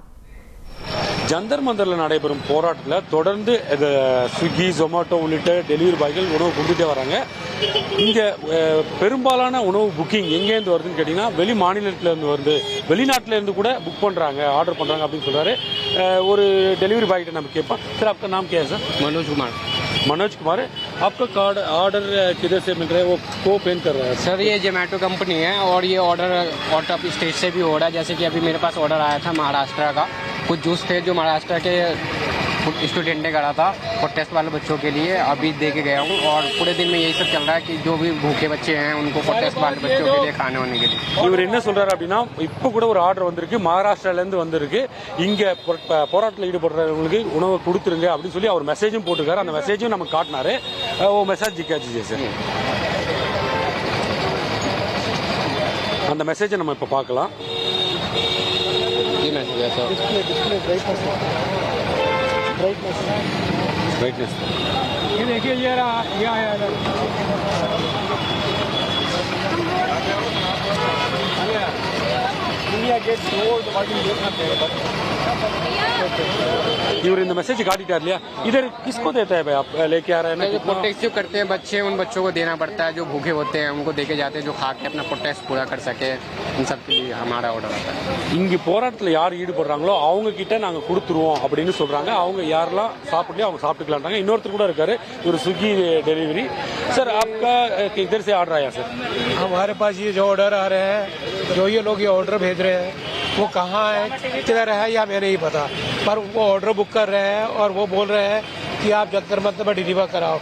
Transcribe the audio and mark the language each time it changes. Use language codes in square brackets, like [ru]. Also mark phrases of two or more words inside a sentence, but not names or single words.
[ta] ஜந்தர் மந்தரில் நடைபெறும் போராட்டத்தில் தொடர்ந்து ஸ்விக்கி ஜொமேட்டோ உள்ளிட்ட [en] delivery boys [ta] உணவு கொடுத்துட்டே வராங்க. இங்கே பெரும்பாலான உணவு புக்கிங் எங்கேருந்து வருதுன்னு கேட்டிங்கன்னா வெளி மாநிலத்திலேருந்து வருது, வெளிநாட்டிலேருந்து கூட புக் பண்ணுறாங்க, ஆர்டர் பண்ணுறாங்க அப்படின்னு சொல்கிறாரு. ஒரு [en] delivery boy [ta] கிட்ட நம்ம கேட்போம். சார் [hi] आपका नाम क्या है सर? मनोज कुमार आपका कार्ड ऑर्डर किधर से मिल रहा है, वो को पेन कर रहा है? सर ये जोमेटो कंपनी है और ये ऑर्डर [en] out of state [hi] से भी हो रहा है. जैसे कि अभी मेरे पास ऑर्डर आया था महाराष्ट्र का, कुछ जूस थे जो महाराष्ट्र के स्टूडेंट ने करा था प्रोटेस्ट वाले बच्चों के लिए, अभी दे के गया हूँ. और पूरे दिन में यही सब चल रहा है कि जो भी भूखे बच्चे हैं उनको प्रोटेस्ट वाले बच्चों के लिए खाने होने के लिए. [ta] இவர் என்ன சொல்றாரு அப்படின்னா, இப்போ கூட ஒரு ஆர்டர் வந்திருக்கு, மகாராஷ்டிராலேருந்து வந்திருக்கு, இங்கே போராட்டத்தில் ஈடுபடுறவங்களுக்கு உணவை கொடுத்துருங்க அப்படின்னு சொல்லி அவர் மெசேஜும் போட்டிருக்காரு. அந்த மெசேஜும் நமக்கு காட்டினாரு. ஓ மெசேஜ் ஜிக்காச்சு சார், அந்த மெசேஜை நம்ம இப்போ பார்க்கலாம். [hi] ब्राइटनेस ये देखिए, ये आया इंडिया गेट इवर इन मैसेज काटिटार लिया. इधर किसको देता है भाई, आप लेके आ रहे हैं ना? जो प्रोटेस्ट जो करते हैं बच्चे, उन बच्चों को देना पड़ता है. जो भूखे होते हैं उनको देके जाते हैं, जो खा के अपना प्रोटेस्ट पूरा कर सके. इन सब के लिए हमारा ऑर्डर आता है. [ta] இங்கே போராட்டத்தில் யார் ஈடுபடுறாங்களோ அவங்க கிட்ட நாங்கள் கொடுத்துருவோம் அப்படின்னு சொல்றாங்க. அவங்க யாரெல்லாம் சாப்பிடலையோ அவங்க சாப்பிட்டுக்கலான்றாங்க. இன்னொருத்தர் கூட இருக்காரு, ஒரு स्विगी डिलीवरी. [hi] सर आपका किधर से ऑर्डर आया सर? हमारे पास ये जो ऑर्डर आ रहे हैं, जो ये लोग ये ऑर्डर भेज रहे हैं, वो कहाँ है, किधर है, या हमें नहीं पता, पर वो ऑर्डर बुक कर रहे हैं और वो बोल रहे हैं कि आप जंतर मंतर पर डिलीवर कराओ.